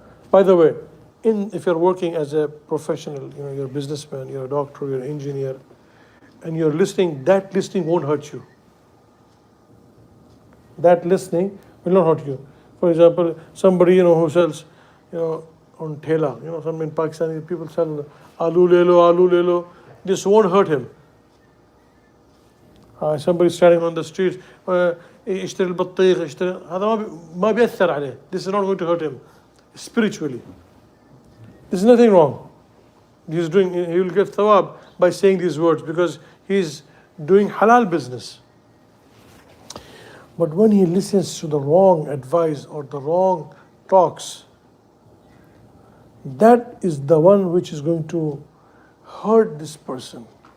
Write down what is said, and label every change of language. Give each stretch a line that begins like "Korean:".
English: By the way, if you're working as a professional, you're a businessman, you're a doctor, you're an engineer, and you're listening, that listening won't hurt you. That listening will not hurt you. For example, somebody who sells, on thela, some in Pakistani people sell aloo lelo. This won't hurt him. Somebody standing on the street,
Arabic: اشتري البطيخ اشتري هذا ما بيأثر عليه.
English: This is not going to hurt him spiritually. There's nothing wrong. He will get thawab by saying these words because he's doing halal business. But when he listens to the wrong advice or the wrong talks, that is the one which is going to hurt this person.